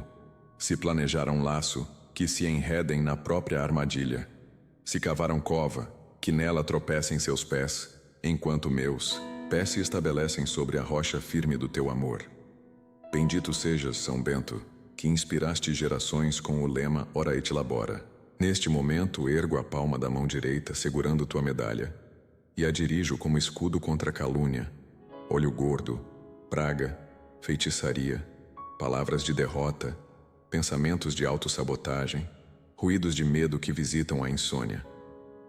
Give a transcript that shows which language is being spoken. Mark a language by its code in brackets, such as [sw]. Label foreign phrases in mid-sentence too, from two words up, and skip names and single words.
[pt] Se planejaram laço, que se enredem na própria armadilha. Se cavaram cova, que nela tropecem seus pés, enquanto meus pés se estabelecem sobre a rocha firme do teu amor. Bendito sejas, São Bento, que inspiraste gerações com o lema [la] Ora et labora. [pt] Neste momento ergo a palma da mão direita segurando tua medalha e a dirijo como escudo contra a calúnia, olho gordo, praga, feitiçaria, palavras de derrota, pensamentos de autossabotagem, ruídos de medo que visitam a insônia.